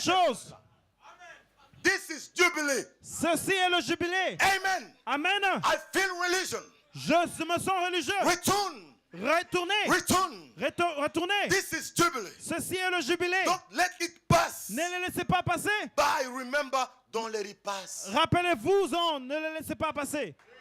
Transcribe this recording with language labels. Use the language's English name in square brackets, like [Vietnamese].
[French] chose. [English] This is Jubilee. [French] Ceci est le jubilé. Amen. Amen. [English] I feel religion. [French] Je me sens religieux. [English] Return. [French] Retournez. [English] Return. [French] Retournez. [English] This is Jubilee. [French] Ceci est le jubilé. [English] Don't let it pass. [French] Ne les laissez pas passer. [English] By remember, don't let it pass. [French] Rappelez-vous-en, ne les laissez pas passer.